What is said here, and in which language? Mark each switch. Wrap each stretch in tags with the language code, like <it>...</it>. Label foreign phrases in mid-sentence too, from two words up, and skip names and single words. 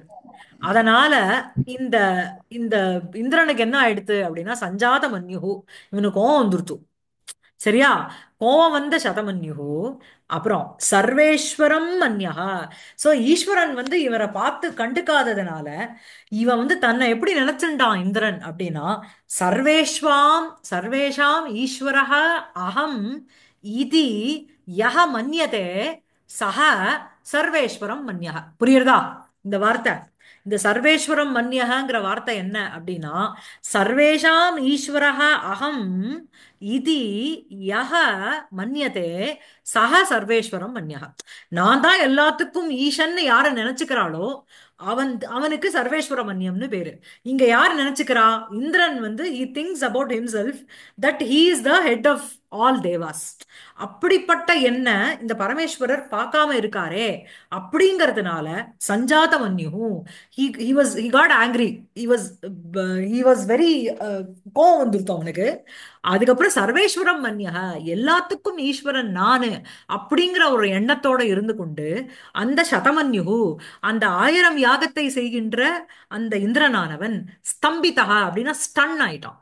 <ta>அதனால இந்த இந்த இந்திரனுக்கு என்ன ஆயிடுத்து அப்படின்னா,</ta> <sa>सञ्जात मन्युः,</sa> <ta>இவனுக்கு கோவம் வந்துருத்து. சரியா? கோவம் வந்த சதமன்யு. அப்புறம்</ta> <sa>सर्वेश्वरं मन्यः.</sa> <ta>சோ ஈஸ்வரன் வந்து இவரை பார்த்து கண்டுக்காததுனால இவன் வந்து தன்னை எப்படி நினைச்சுட்டான் இந்திரன் அப்படின்னா,</ta> <sa>सर्वेषाम् ईश्वरः अहम् इति यः मन्यते सः सर्वेश्वरं मन्यः.</sa> <ta>புரியுறதா இந்த வார்த்தை? இந்த சர்வேஸ்வரம் மன்யஹங்கிற வார்த்தை என்ன அப்படின்னா,</ta> <sa>सर्वेषाम् ईश्वरः अहम् इति यः मन्यते सः सर्वेश्वरं मन्यः.</sa> <ta>நான் தான் எல்லாத்துக்கும் ஈசன்னு யாரை நினைச்சுக்கிறாளோ அவனுக்கு சர்வேஸ்வர மன்யம்னு பேரு. இங்க யார் நினைச்சுக்கிறா? இந்திரன் வந்து</ta> <en>he thinks about himself that he is the head of all devas.</en> <ta>அப்படிப்பட்ட என்ன இந்த பரமேஸ்வரர் பார்க்காம இருக்காரே அப்படிங்கிறதுனால</ta> <sa>सञ्जात मन्यु,</sa> <en>he got angry. he was</en> <ta>very கோவம் வந்துருத்தோம் அவனுக்கு. அதுக்கப்புறம்</ta> <sa>सर्वेश्वरं मन्यः,</sa> <ta>எல்லாத்துக்கும் ஈஸ்வரன் நானு அப்படிங்கிற ஒரு எண்ணத்தோட இருந்து கொண்டு அந்த சதமன்யு, அந்த 1000 யாகத்தை செய்கின்ற அந்த இந்திரனானவன் ஸ்தம்பிதா அப்படின்னா ஸ்டன் ஆயிட்டான்.</ta>